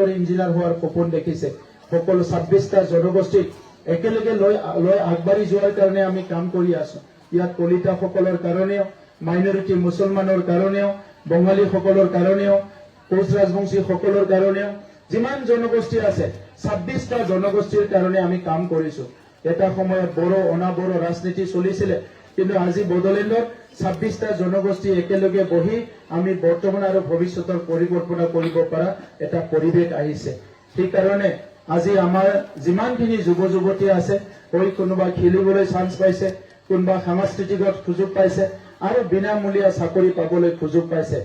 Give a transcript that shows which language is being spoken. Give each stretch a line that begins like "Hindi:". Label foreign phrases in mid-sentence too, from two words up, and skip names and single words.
Assamese: ইঞ্জিনিয়াৰ হোৱাৰ সপোন দেখিছে সকলো 26টা জনগোষ্ঠীক একেলগে লৈ আগবাঢ়ি যোৱাৰ কাৰণে আমি কাম কৰি আছো ইয়াত কলিতা সকলৰ কাৰণেও মাইনৰিটি মুছলমানৰ কাৰণেও বঙালী সকলৰ কাৰণেও কোচ ৰাজবংশী সকলৰ কাৰণেও যিমান জনগোষ্ঠী আছে 26টা জনগোষ্ঠীৰ কাৰণে আমি কাম কৰিছো এটা সময়ত বড় অনাবড় রাজনীতি চলিছিলে, কিন্তু আজি বড়োলেণ্ডত 26টা জনগোষ্ঠী একেলগে বহি আমি বৰ্তমান আৰু ভৱিষ্যতৰ পৰিকল্পনা কৰিব পৰা এটা পৰিৱেশ আহিছে। সেইকাৰণে আজি আমাৰ যিমানখিনি যুৱ যুৱতী আছে, হৈ কোনোবা খেলিবলৈ চান্স পাইছে, কোনোবা সাংস্কৃতিকত সুযোগ পাইছে আৰু বিনামূলীয়া চাকৰি পাবলৈ সুযোগ পাইছে।